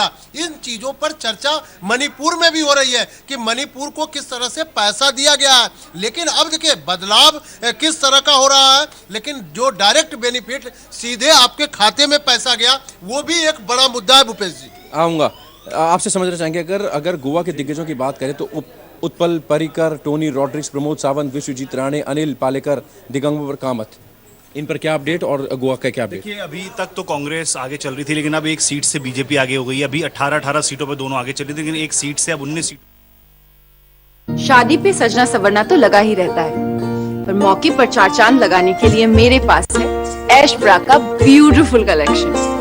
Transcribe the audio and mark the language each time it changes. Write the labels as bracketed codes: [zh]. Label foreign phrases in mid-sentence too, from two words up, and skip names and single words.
[hi] इन चीजों पर चर्चा मणिपुर में भी हो रही है कि मणिपुर को किस तरह से पैसा दिया गया है। लेकिन अब देखिए बदलाव किस तरह का हो रहा है, लेकिन जो [en] direct benefit [hi] सीधे आपके खाते में पैसा गया, वो भी एक बड़ा मुद्दा है। भूपेश जी आऊंगा, आपसे समझना चाहेंगे, अगर गोवा के दिग्गजों की बात करें तो उत्पल पर्रिकर, टोनी रॉड्रिक्स, प्रमोद सावंत, विश्वजीत राणे, अनिल पालेकर, दिगंबर कामत, इन पर क्या अपडेट और गोवा का क्या अपडेट? देखिए अभी तक तो कांग्रेस आगे चल रही थी, लेकिन अब एक सीट से बीजेपी आगे हो गई है। अभी 18 सीटों पर दोनों आगे चल रही थी, लेकिन एक सीट से अब 19 सीट। शादी पे सजना संवरना तो लगा ही रहता है, पर मौके पर 4 चांद लगाने के लिए मेरे पास है ऐश ब्रा का [en] beautiful collection.